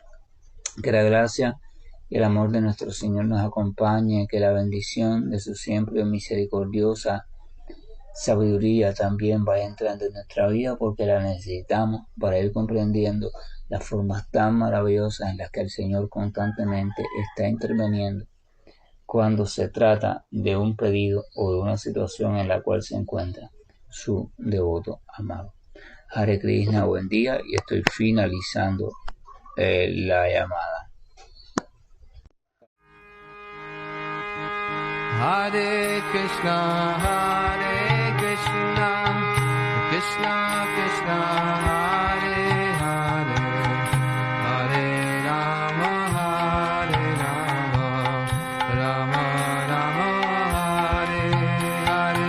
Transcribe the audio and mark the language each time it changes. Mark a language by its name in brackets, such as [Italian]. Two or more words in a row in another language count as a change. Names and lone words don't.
[Spanish] Que la gracia y el amor de nuestro Señor nos acompañe, que la bendición de su siempre misericordiosa sabiduría también vaya entrando en nuestra vida, porque la necesitamos para ir comprendiendo las formas tan maravillosas en las que el Señor constantemente está interviniendo cuando se trata de un pedido o de una situación en la cual se encuentra su devoto amado. [Sanskrit] Hare Krishna, [Spanish] buen día, y estoy finalizando la llamada. [Sanskrit] Hare Krishna, Krishna Krishna, Hare Hare, Hare Rama, Rama Rama, Hare Hare.